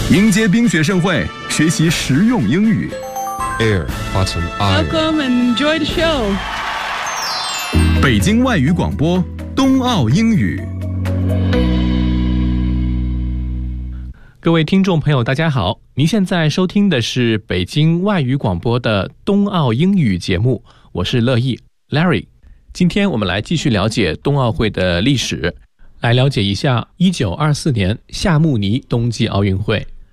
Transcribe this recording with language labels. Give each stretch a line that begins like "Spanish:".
Chinese: 接冰雪盛会，学习实用英语。 Air, Autumn, Iron.
English: Welcome and enjoy the show.
Chinese: 北京外语广播，冬奥英语。各位听众朋友大家好，您现在收听的是北京外语广播的冬奥英语节目，我是乐意 Larry。今天我们来继续了解冬奥会的历史，来了解一下1924年夏慕尼冬季奥运会。